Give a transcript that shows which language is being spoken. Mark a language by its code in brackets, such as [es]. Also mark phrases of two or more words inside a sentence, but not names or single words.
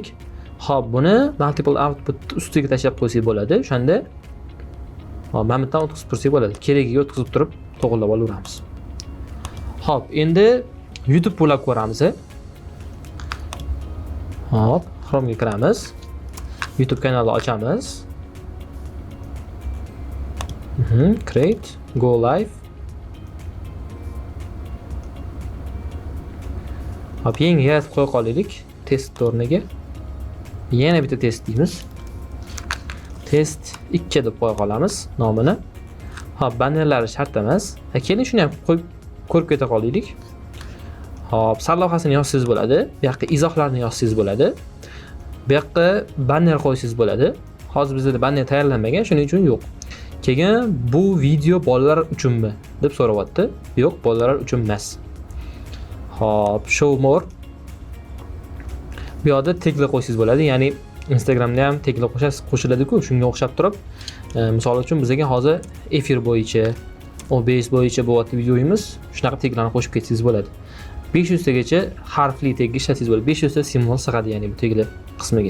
[uz] Hop, buni [en] multiple output [uz] ustiga tashlab qo'ysak bo'ladi. O'shanda hop, mana bundan o'tkazib tursak bo'ladi. Keragiga o'tkazib turib to'g'rilab olaveramiz. Hop, endi YouTube bo'lib ko'ramiz. Hop, Chrome'ga kiramiz. YouTube kanalini ochamiz. [en] Create, go live. [uz] Hop, yangi yaratib qo'ya qolaylik test o'rniga. Yana bitta test deymiz. Test 2 deb qo'ya qolamiz nomini. Hop, bannerlari shart emas. Keling shuni ham qo'yib ko'rib keta qolaylik. Hop, sarlavhasini yozsangiz bo'ladi. Bu yoqqa izohlarni yozsangiz bo'ladi. Bu yoqqa banner qo'ysangiz bo'ladi. Hozir bizda banner tayyorlanmagan, shuning uchun yo'q. Keyin bu video bolalar uchunmi deb so'rayapti. Yo'q, bolalar uchun emas. Hop, [en] show more. [uz] Bu yerda taglar qo'ysangiz bo'ladi. Ya'ni Instagramda ham taglar qo'shiladi-ku, shunga o'xshab turib, misol uchun bizga hozir efir bo'yicha, OBS bo'yicha bo'lyapti videoyimiz, shunaqa taglarni qo'shib ketsangiz bo'ladi. 500 tagacha harfli tag ishlatsangiz bo'ladi. 500 ta simvol sig'adi, ya'ni bu taglar qismiga.